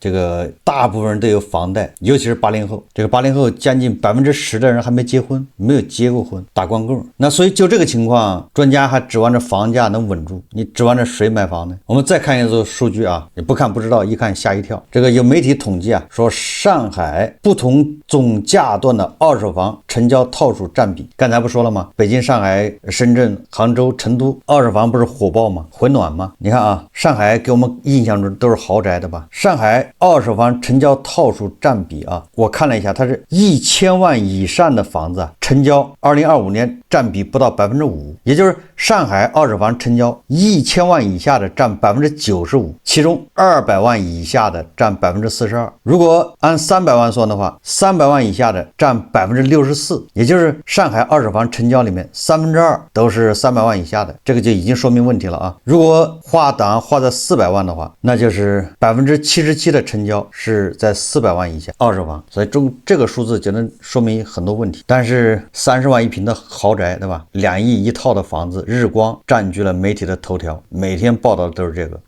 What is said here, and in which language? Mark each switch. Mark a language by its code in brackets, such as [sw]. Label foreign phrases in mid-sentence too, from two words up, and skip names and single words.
[zh] 這個大部分人都有房貸，尤其是80後，這個80後將近10%的人還沒結婚，沒有結過婚，打光棍。那所以就這個情況，專家還指望着房價能穩住，你指望着誰買房呢？我們再看一組數據啊，你不看不知道，一看嚇一跳。這個有媒體統計啊，說上海不同總價段的二手房成交套數占比，剛才不說了嗎？北京、上海、深圳、杭州、成都二手房不是火爆嗎？回暖嗎？你看啊，上海給我們印象中都是豪宅的吧？上海二手房成交套数占比啊，我看了一下，它是1000萬以上的房子啊，成交2025年占比不到5%，也就是上海二手房成交1000万以下的占95%，其中200萬以下的占42%。如果按300萬算的話，300萬以下的占64%，也就是上海二手房成交裡面2/3都是300万以下的，这個就已經說明問題了啊。如果劃檔劃在400萬的話，那就是77%的成交是在400萬以下二手房，所以這個數字就能說明很多問題。但是30萬一平的豪宅，對吧？2億一套的房子，日光佔據了媒體的頭條，每天報道的都是這個。